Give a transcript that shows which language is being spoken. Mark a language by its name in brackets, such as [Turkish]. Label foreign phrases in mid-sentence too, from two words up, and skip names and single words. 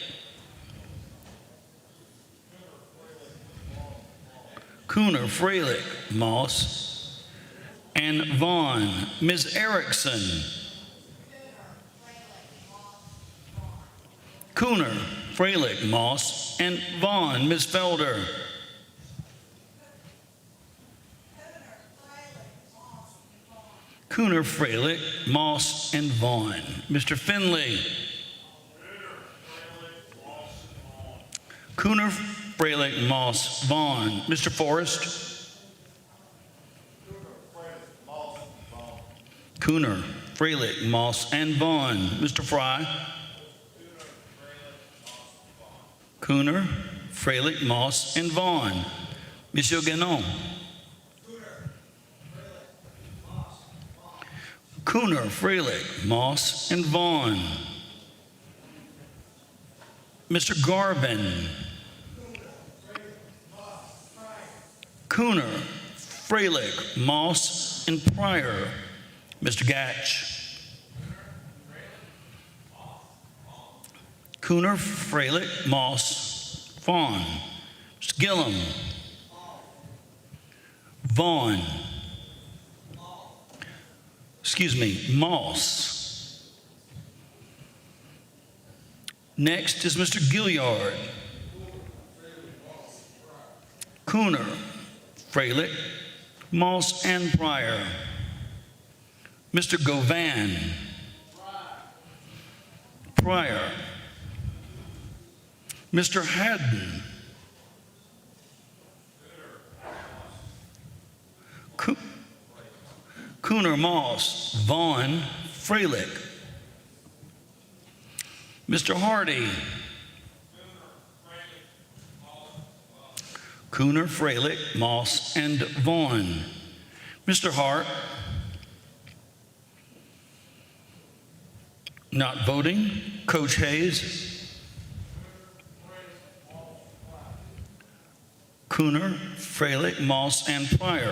[English] Cooner, Freilich, Moss, and Vaughn. Ms. Erickson. Cooner, Freilich, Moss, and Vaughn. Ms. Felder. Cooner, Freilich, Moss, and Vaughn. Mr. Finley. Cooner, Freilich, Moss, Vaughn. Mr. Forrest. Cooner, Freilich, Moss, and Vaughn. Mr. Fry. Cooner, Freilich, Moss, and Vaughn. Monsieur Guénon. Cooner, Freilich, Moss, and Vaughn. Mr. Garvin. Cooner, Freilich, Moss, and Pryor. Mr. Gatch. Cooner, Freilich, Moss, Vaughn. Mr. Gillum. Vaughn. Moss. Next is Mr. Gilliard. Cooner, Freilich, Moss, and Pryor. Mr. Govan. Pryor. Mr. Haddon. Cooner, Moss, Vaughn, Freilich. Mr. Hardy. Cooner, Freilich, Moss, and Vaughn. Mr. Hart. Not voting. Coach Hayes. Cooner, Freilich, Moss, and Pryor.